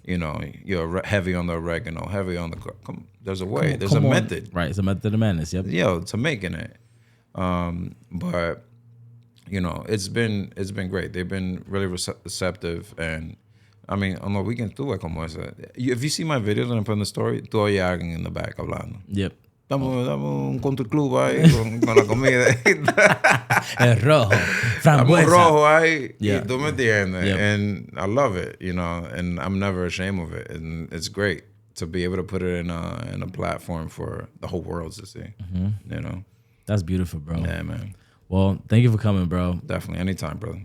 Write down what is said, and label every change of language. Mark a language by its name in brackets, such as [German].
[English] You know, you're heavy on the oregano, heavy on the. There's a way. There's a method. Right. It's a method of madness. Yep. Yo, to making it. But you know, it's been great. They've been really receptive, and I mean, on the weekends too, like [Spanish] como esa. [English] If you see my videos when I put in the story, [Spanish] tú oyes a alguien [English] in the back [Spanish] hablando. [English] Yep. [Spanish] Dame un country club ahí con la comida. El rojo. Dame un rojo ahí. [English] Yeah. [Spanish] Tú me entiendes. [English] Yep. And I love it, you know, and I'm never ashamed of it. And it's great to be able to put it in a platform for the whole world to see, you know. That's beautiful, bro. Yeah, man. Well, thank you for coming, bro. Definitely. Anytime, brother.